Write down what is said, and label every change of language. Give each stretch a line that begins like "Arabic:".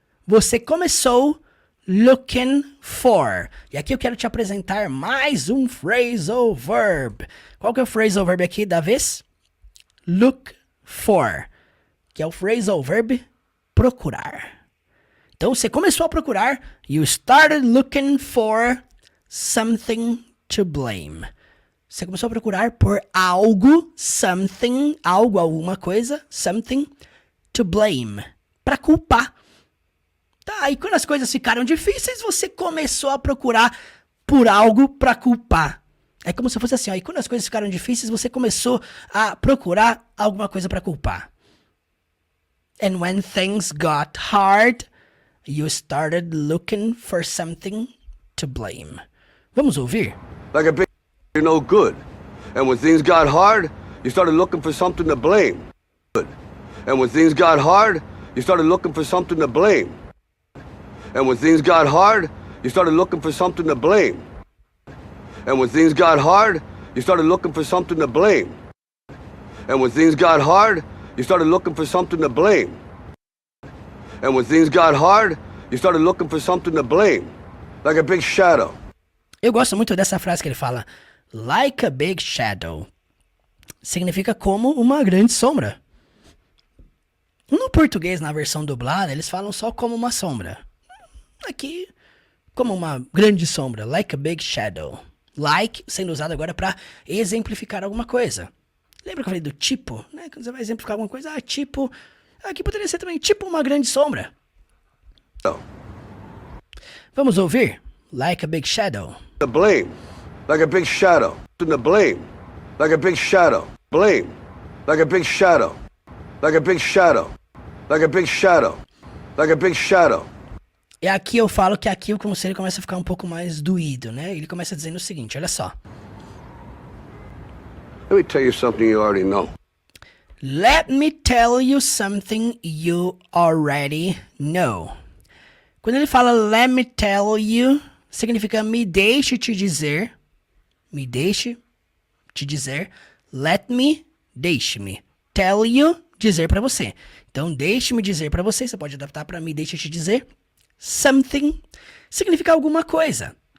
Portuguese: Você começou...
English: Looking for.
Portuguese: E aqui eu quero te apresentar mais um phrasal verb. Qual que é o phrasal verb aqui da vez?
English: Look for.
Portuguese: Que é o phrasal verb procurar. Então, você começou a procurar.
English: You started looking for something to blame.
Portuguese: Você começou a procurar por algo, something, algo, alguma coisa,
English: something to blame,
Portuguese: para culpar. Tá, e quando as coisas ficaram difíceis, você começou a procurar por algo para culpar. É como se fosse assim, ó, e quando as coisas ficaram difíceis, você começou a procurar alguma coisa para culpar.
English: And when things got hard, you started looking for something to blame.
Portuguese: Vamos ouvir?
English: Like a big you're no good. And when things got hard, you started looking for something to blame. Good. And when things got hard, you started looking for something to blame. And when things got hard, you started looking for something to blame. And when things got hard, you started looking for something to blame. And when things got hard, you started looking for something to blame. And when things got hard, you started looking for something to blame. Like a big shadow.
Portuguese: Eu gosto muito dessa frase que ele fala,
English: like a big shadow.
Portuguese: Significa como uma grande sombra. No português, na versão dublada, eles falam só como uma sombra. Aqui, como uma grande sombra,
English: like a big shadow.
Portuguese: Like sendo usado agora para exemplificar alguma coisa. Lembra que eu falei do tipo? Né? Quando você vai exemplificar alguma coisa, tipo... Aqui poderia ser também tipo uma grande sombra. Oh. Vamos ouvir?
English: Like a big shadow. The blame. Like a big shadow. The blame. Like a big shadow. Blame. Like a big shadow. Like a big shadow. Like a big shadow. Like a big shadow.
Portuguese: E aqui eu falo que aqui o conselho começa a ficar um pouco mais doído, né? Ele começa dizendo o seguinte, olha só.
English: Let me tell you something you already know. Let me tell you something you already know.
Portuguese: Quando ele fala
English: let me tell you,
Portuguese: significa me deixe te dizer. Me deixe te dizer.
English: Let me,
Portuguese: deixe-me.
English: Tell you,
Portuguese: dizer pra você. Então, deixe-me dizer pra você. Você pode adaptar pra me deixe te dizer. Something significa alguma coisa.